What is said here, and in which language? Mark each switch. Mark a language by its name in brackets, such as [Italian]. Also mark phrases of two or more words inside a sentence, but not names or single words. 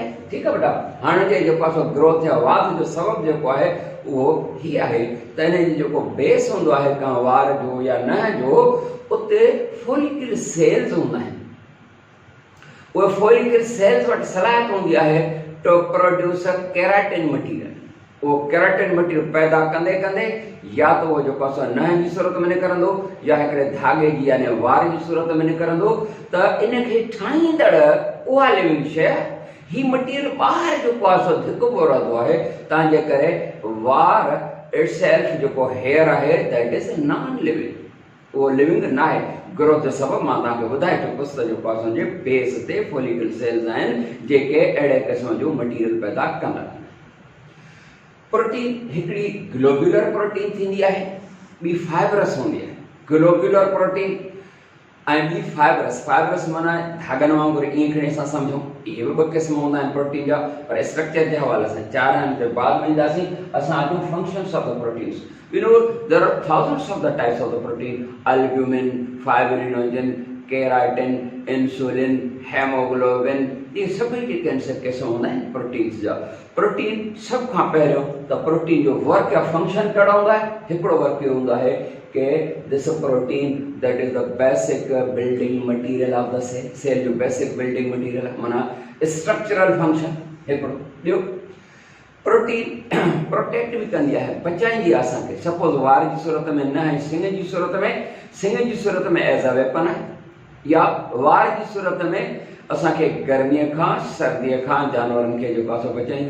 [Sindhi] ठीकु आहे बेटा? हाणे जे जेको आहे सो ग्रोथ या वाध जो सबबु जेको आहे उहो हीअ आहे त हिन जो जेको बेस हूंदो आहे का वार जो या न जो, उते [English] follicle cells [Sindhi] हूंदा आहिनि। उहे [English] follicle cells [Sindhi] वटि सलाहियत हूंदी आहे [English] to produce a keratin material। [Sindhi] वो [English] keratin material [Sindhi] पैदा कंदे कंदे या तो वो जेको आहे नह जी सूरत में निकिरंदो या हिकिड़े धागे जी यानी वार जी सूरत में निकिरंदो, त इनखे ठाहींदड़ उहा लिविंग शइ ही मटीरियल ॿाहिरि जेको आहे सो धिकबो रहंदो आहे। तव्हांजे करे वार इटसेल्फ जेको हेयर आहे [English] that is non living, [Sindhi] उहो लिविंग न आहे। ग्रोथ जो सबबु मां तव्हांखे ॿुधाए चुकोसि त जेको आहे असांजे बेस ते [English] follicle cells [Sindhi] आहिनि जेके अहिड़े क़िस्म जो मटीरियल पैदा कंदा आहिनि। प्रोटीन हिकिड़ी [English] globular protein [Sindhi] थींदी आहे, ॿी फाइबरस हूंदी आहे। [English] globular protein [Sindhi] ऐं ॿी फाइबरस। फाइबरस माना धागनि वांगुरु, ईअं खणी असां सम्झूं। इहे बि ॿ क़िस्म हूंदा आहिनि प्रोटीन जा, पर स्ट्रक्चर जे हवाले सां 4 आहिनि ते बाद में ईंदासीं। असां अॼु [English] functions of the proteins. You know, there are thousands of the types of the protein: albumin, fibrinogen, keratin, insulin, hemoglobin। [Hindi] ये सभी [Sindhi] जेके क़िस्म हूंदा आहिनि प्रोटीन्स जा। प्रोटीन सभ खां पहिरियों त प्रोटीन जो वर्क या फंक्शन कहिड़ो हूंदो आहे? हिकिड़ो वर्क इहो हूंदो आहे कि [English] this protein that is the basic building material of the cell. [Sindhi] सेल जो [English] basic building material [Sindhi] माना [English] structural function [Sindhi] हिकिड़ो। ॿियो प्रोटीन प्रोटेक्ट भी कंदी आहे, बचाईंदी आहे असांखे। सपोज वार जी सूरत में न आहे, सिंग जी सूरत में, सिंग जी सूरत में [English] as a weapon [Sindhi] आहे, या वार जी सूरत में असांखे गर्मीअ खां सर्दीअ खां जानवरनि खे जेको आहे सो बचाईंदी।